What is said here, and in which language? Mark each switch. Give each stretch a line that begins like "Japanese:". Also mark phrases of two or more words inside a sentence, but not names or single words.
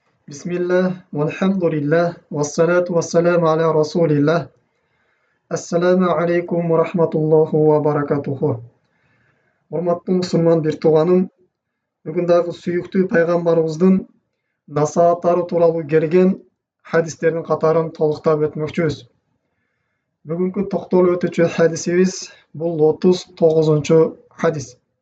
Arabic: بسم الله، والحمد لله، والصلاة والسلام على رسول الله. السلام عليكم ورحمة الله وبركاته.
Kyrgyz: Урматтуу мусулман бир тууганым, бүгүн дагы сүйүктүү пайгамбарыбыздын насааттары тууралуу келген хадистердин катарын толуктап өтмөкчүбүз. Бүгүнкү токтолуп өтүүчү хадисибиз бул 39-чу хадис.